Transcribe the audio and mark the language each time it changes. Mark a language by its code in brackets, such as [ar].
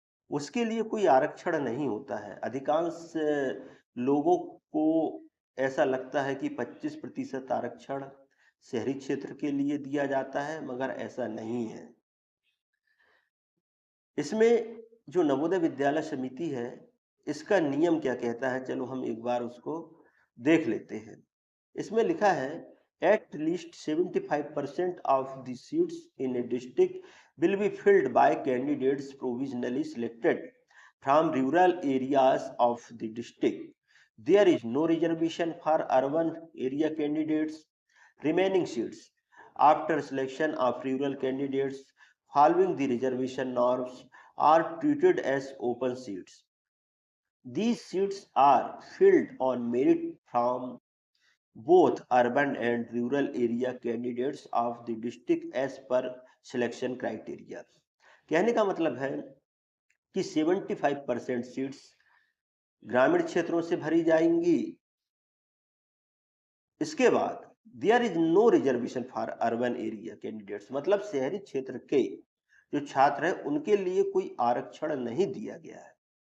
[hi] उसके लिए कोई आरक्षण नहीं होता है। अधिकांश लोगों को ऐसा लगता है कि 25% आरक्षण शहरी क्षेत्र के लिए दिया जाता है, मगर ऐसा नहीं है। इसमें जो नवोदय विद्यालय समिति है, इसका नियम क्या कहता है, चलो हम एक बार उसको देख लेते हैं। इसमें लिखा है, [en] at least 75% of the seats in a district will be filled by candidates provisionally selected from rural areas of the district. There is no reservation for urban area candidates. Remaining seats after selection of rural candidates following the reservation norms are treated as open seats. These seats are filled on merit from both urban and rural area candidates of the district as per selection criteria. [hi] कहने का मतलब है कि 75% seats ग्रामीण क्षेत्रों से भरी जाएंगी। इसके बाद [en] there is no reservation for urban area candidates, [hi] मतलब शहरी क्षेत्र के जो छात्र हैं उनके लिए कोई आरक्षण नहीं दिया गया है।